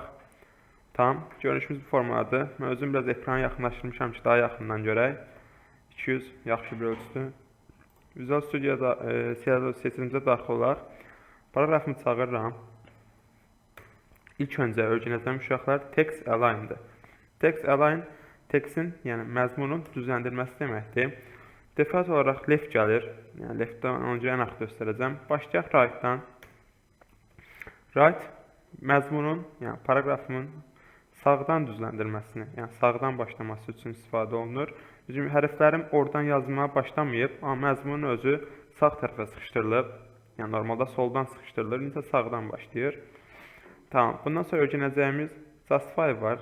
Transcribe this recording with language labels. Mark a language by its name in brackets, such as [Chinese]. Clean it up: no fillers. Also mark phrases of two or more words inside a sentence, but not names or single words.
[Azerbaijani] Tamam, görünüşümüz bu formadır. Mən özüm biraz ekranı yaxınlaşdırmışam ki, daha yaxından görək. 200 yaxşı bir ölçüdür. Visual Studio'da seçimimizə daxil olaraq paragrafımı çağırıram. İlk öncə öyrənəcəyim uşaqlar [English] text align-dır. Text align [Azerbaijani] textin, yəni məzmunun düzləndirməsi deməkdir. Default olaraq left gəlir. Yəni leftdən önce ən axı göstərəcəm. Başlayaq right-dan. Right məzmunun, yəni paragrafımın sağdan düzləndirməsini, yəni sağdan başlaması üçün istifadə olunur. Bizim hərflərim oradan yazmaya başlamayıb, amma məzmunun özü sağ tərəfə sıxışdırılıb. Yəni normalda soldan sıxışdırılır, indi sağdan başlayır. Tamam, bundan sonra öyrənəcəyimiz Justify var.